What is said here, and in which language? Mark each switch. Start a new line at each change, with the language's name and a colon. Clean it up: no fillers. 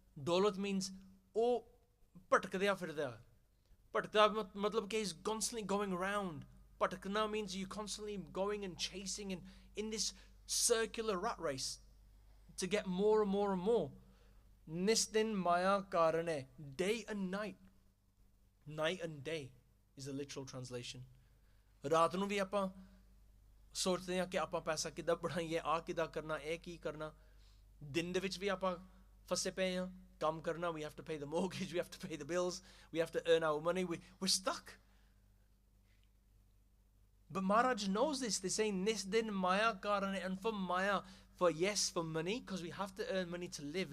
English: Dolat means, oh,
Punjabi: patkadya firda. Patkada matlab ke
English: he's constantly going around. Patakna means you're constantly going and chasing and in this circular rat race to get more and more and more.
Punjabi: Nis din maya karane.
English: Day and night. Night and day is the literal translation.
Punjabi: ਰਾਤ ਨੂੰ ਵੀ ਆਪਾਂ ਸੋਚਦੇ ਹਾਂ ਕਿ ਆਪਾਂ ਪੈਸਾ ਕਿੱਦਾਂ ਬਣਾਈਏ, ਆ ਕਿੱਦਾਂ ਕਰਨਾ, ਇਹ ਕੀ ਕਰਨਾ. ਦਿਨ ਦੇ ਵਿੱਚ ਵੀ ਆਪਾਂ ਫਸੇ ਪਏ ਹਾਂ. ਕੰਮ ਕਰਨਾ,
English: we have to pay the mortgage, we have to pay the bills, we have to earn our money, we're stuck. But Maharaj knows this. They're saying
Punjabi: Nis din maya karane,
English: and for maya, for yes, for money, because we have to earn money to live.